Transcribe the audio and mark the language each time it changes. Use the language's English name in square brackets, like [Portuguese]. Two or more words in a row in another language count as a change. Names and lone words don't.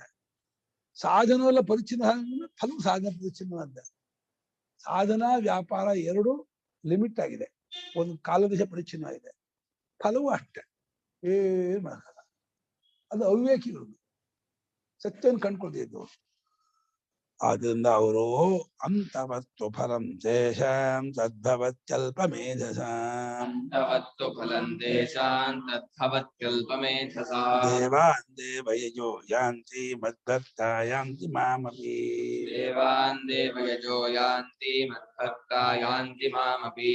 [Kannada] ಸಾಧನವೆಲ್ಲ ಪರಿಚ್ಛಿನ್ನ, ಫಲವು ಸಾಧನ ಪರಿಚ್ಛಿನ್ನವಾದ್ದೆ. ಸಾಧನ ವ್ಯಾಪಾರ ಎರಡು ಲಿಮಿಟ್ ಆಗಿದೆ, ಒಂದು ಕಾಲದೇಶ ಪರಿಚ್ಛಿನ್ನವಾಗಿದೆ. ಫಲವು ಅಷ್ಟೇ, ಏನ್ ಮಾಡಲ್ಲ. ಅದು ಅವಿವೇಕಿಗಳು, ಸತ್ಯವನ್ನು ಕಂಡ್ಕೊಳ್ತಿದ್ದು. ಆದ್ರಿಂದ ಅವರು [Sanskrit] ಅಂತವತ್ತು ಫಲಂ ದೇಶಾಂ ತದ್ಭವತ್ಯಲ್ಪ ಮೇಧಸಾಂ ದೇವಾನ್ ದೇವಯಜೋ ಯಾಂತಿ ಮದ್ಭಕ್ತಾ ಯಾಂತಿ ಮಾಮಪಿ. ದೇವಾನ್ ದೇವಯಜೋ ಯಾಂತಿ ಮದ್ಭಕ್ತಾ ಯಾಂತಿ ಮಾಮಪಿ.